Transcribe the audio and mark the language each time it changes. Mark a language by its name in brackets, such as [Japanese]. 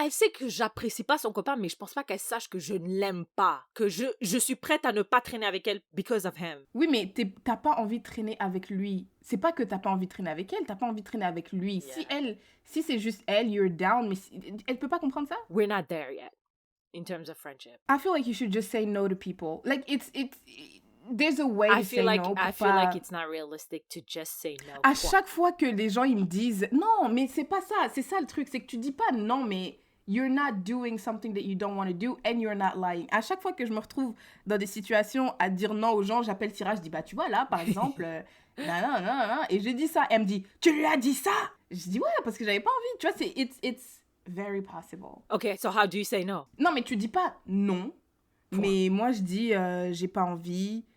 [French] Elle sait que j'apprécie pas son copain, mais je pense pas qu'elle sache que je ne l'aime pas. Que je suis prête à ne pas traîner avec elle [English] because of him. [French] Oui, mais t'as pas envie de traîner avec lui. C'est pas que t'as pas envie de traîner avec elle, t'as pas envie de traîner avec lui. [English] Yeah. [French] Si c'est juste elle, [English] you're down, [French] mais elle peut pas comprendre ça? [English] We're not there yet, in terms of friendship. I feel like you should just say no to people. Like, there's a way to say no. I feel like it's not realistic to just say no. [French] À chaque fois que les gens, ils me disent, non, mais c'est pas ça. C'est ça le truc, c'est que tu dis pas non, mais [English] you're not doing something that you don't want to do and you're not lying. [French] À chaque fois que je me retrouve dans des situations à dire non aux gens, j'appelle Syrah, je dis, bah tu vois là, par exemple, non, et je dis ça. Elle me dit, tu lui as dit ça? Je dis, ouais, parce que j'avais pas envie. Tu vois, [English] it's very possible. Okay, so how do you say no? [French] Non, mais tu dis pas non. Mais moi, je dis, j'ai pas envie.